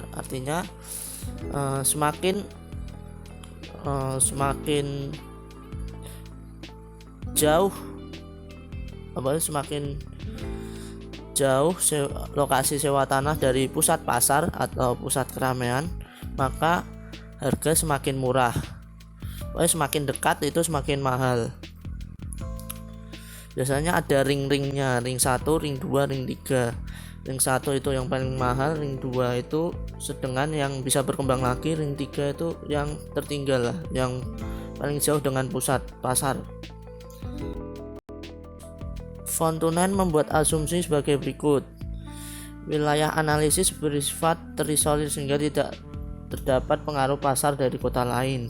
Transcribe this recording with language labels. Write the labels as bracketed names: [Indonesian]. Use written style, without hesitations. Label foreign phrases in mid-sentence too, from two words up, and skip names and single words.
[Indonesian] Artinya semakin jauh lokasi sewa tanah dari pusat pasar atau pusat keramaian, maka harga semakin murah. Semakin dekat itu semakin mahal. Biasanya ada ring-ringnya, ring 1, ring 2, ring 3. Ring 1 itu yang paling mahal, ring 2 itu sedang yang bisa berkembang lagi, ring 3 itu yang tertinggal lah, yang paling jauh dengan pusat pasar. Von Thunen membuat asumsi sebagai berikut. Wilayah analisis bersifat terisolir sehingga tidak terdapat pengaruh pasar dari kota lain.